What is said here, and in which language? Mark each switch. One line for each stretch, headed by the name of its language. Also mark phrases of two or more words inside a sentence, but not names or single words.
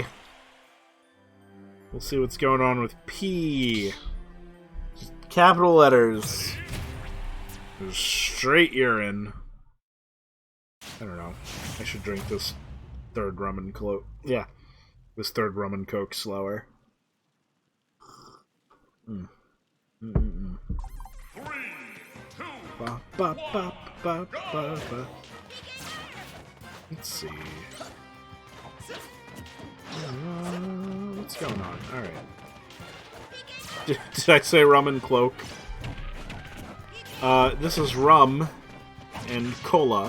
English: We'll see what's going on with P. Just capital letters. Straight urine. I don't know. I should drink this third rum and coke. Yeah. This third rum and coke slower. Mm. Mm-mm-mm. 3, 2, Ba, ba, ba, ba, ba, ba. Let's see. What's going on? Alright. Did I say rum and cloak? This is rum and cola.